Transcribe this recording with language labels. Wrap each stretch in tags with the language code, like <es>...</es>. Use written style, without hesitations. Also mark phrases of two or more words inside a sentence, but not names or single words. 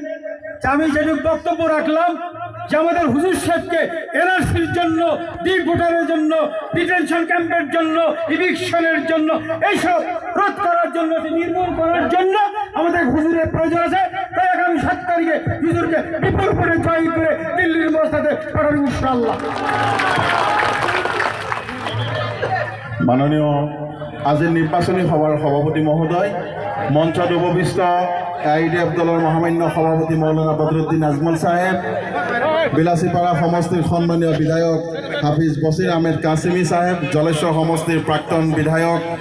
<bn>আমি যেটুকু বক্তব্য রাখলাম যে আমাদের হুজুর সাহেবকে এনআরসির জন্য, ডিপ ভোটারের জন্য,</bn> <en>detention camp's</en> <bn>জন্য, ইভিকশনের জন্য, এইসব রোধ করার জন্য, নির্মূল করার জন্য আমাদের হুজুরের প্রয়োজন আছে। তাই আগামী 7 তারিখে হুজুরকে বিপুল করে জয় করে দিল্লির মসজিদে পাঠাবো ইনশাআল্লাহ।</bn> <as>মাননীয় আজিৰ নিৰ্বাচনী সভাৰ সভাপতি মহোদয়, মঞ্চত উপবিষ্ট AIDF দলৰ মহামান্য সভাপতি মৌলানা বদৰুদ্দিন আজমল চাহেব, বিলাসীপাৰা সমষ্টিৰ সন্মানীয় বিধায়ক হাফিজ বছিৰ আহমেদ কাছিমি চাহেব, জলেশ্বৰ সমষ্টিৰ প্ৰাক্তন বিধায়ক</as>